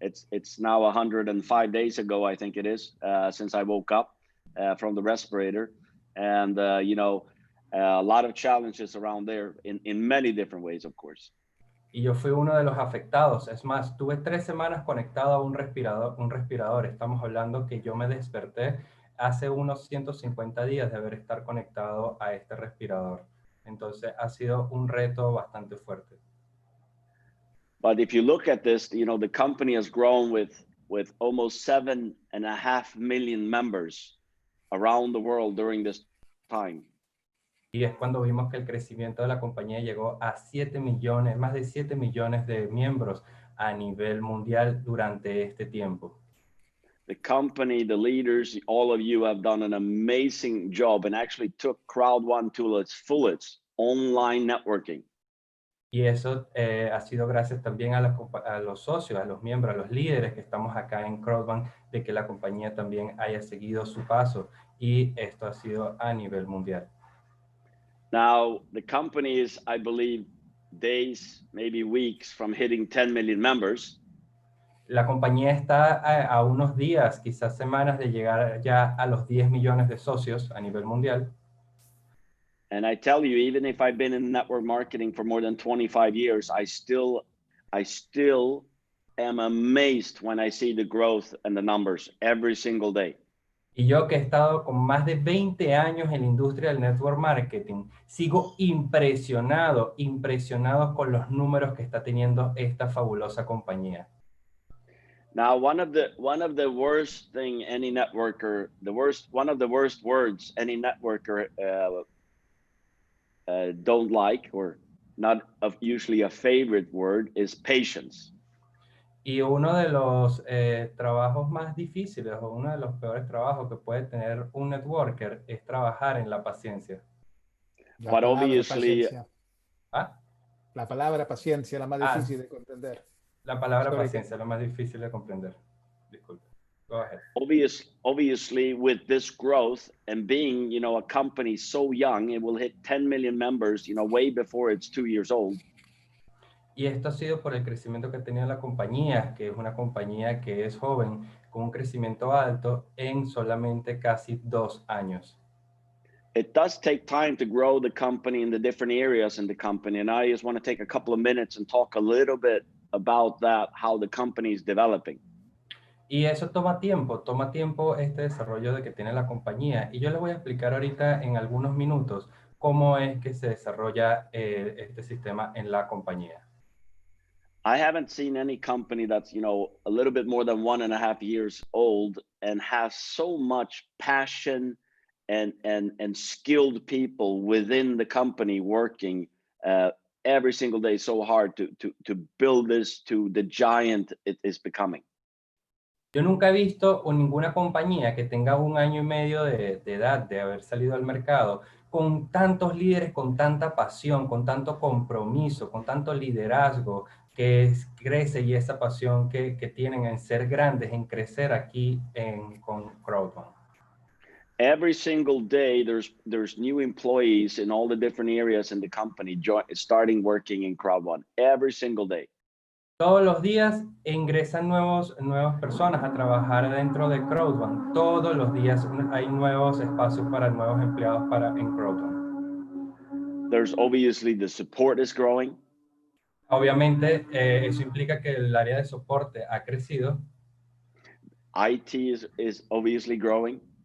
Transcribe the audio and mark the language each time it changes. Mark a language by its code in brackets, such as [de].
[en] It's now 105 days ago, I think it is, since I woke up from the respirator. And, you know, a lot of challenges around there in many different ways, of course. [es] Y yo fui uno de los afectados. Es más, tuve 3 semanas conectado a un respirador. Estamos hablando que yo me desperté hace unos 150 días de haber estado conectado a este respirador. Entonces ha sido un reto bastante fuerte. [en] But if you look at this, you know, the company has grown with almost 7.5 million members around the world during this time. [es] Y es cuando vimos que el crecimiento de la compañía llegó a 7 millones, más de 7 millones de miembros a nivel mundial durante este tiempo. [en] The company, the leaders, all of you have done an amazing job and actually took Crowd1 to its fullest, online networking. [es] Y eso ha sido gracias también a los socios, a los miembros, a los líderes que estamos acá en Crowd1, de que la compañía también haya seguido su paso. Y esto ha sido a nivel mundial. [en] Now, the company is, I believe, days, maybe weeks from hitting 10 million members. [es] La compañía está a unos días, quizás semanas, de llegar ya a los 10 millones de socios a nivel mundial. [en] And I tell you, even if I've been in network marketing for more than 25 years, I still am amazed when I see the growth and the numbers every single day. [es] Y yo que he estado con más de 20 años en la industria del network marketing, sigo impresionado con los números que está teniendo esta fabulosa compañía. [en] Now, one of the worst thing any networker, one of the worst words any networker don't like, or not usually a favorite word, is patience. [es] Y uno de los trabajos más difíciles o uno de los peores trabajos que puede tener un networker es trabajar en la paciencia. La palabra [en] obviously, [es] paciencia. ¿Ah? La palabra paciencia, la más Ah, difícil de comprender. la palabra [en] Sorry. [es] paciencia es lo más difícil de comprender. Disculpe. [en] Go ahead. obviously, with this growth and being, you know, a company so young, it will hit 10 million members, you know, way before it's 2 years old. [es] Y esto ha sido por el crecimiento que ha tenido la compañía, que es una compañía que es joven, con un crecimiento alto en solamente casi 2 años. [en] It does take time to grow the company in the different areas in the company. And I just want to take a couple of minutes and talk a little bit about that, how the company is developing. [es] Y eso toma tiempo este desarrollo de que tiene la compañía. Y yo les voy a explicar ahorita en algunos minutos cómo es que se desarrolla este sistema en la compañía. [en] I haven't seen any company that's, you know, a little bit more than 1.5 years old and has so much passion and skilled people within the company working every single day so hard to build this to the giant it is becoming. [es] Yo nunca he visto ninguna compañía que tenga 1 año y medio de edad de haber salido al mercado con tantos líderes, con tanta pasión, con tanto compromiso, con tanto liderazgo que crece y esa pasión que tienen en ser grandes, en crecer aquí con Crowd1. Every single day there's new employees in all the different areas in the company starting working in Crowd1 every single day. Todos los días ingresan nuevas personas a trabajar dentro de Crowd1. Todos los días hay nuevos espacios para nuevos empleados en Crowd1. [en] There's obviously the support is growing. [es] Obviamente, eso implica que el área de soporte ha crecido. [en] IT is obviously growing.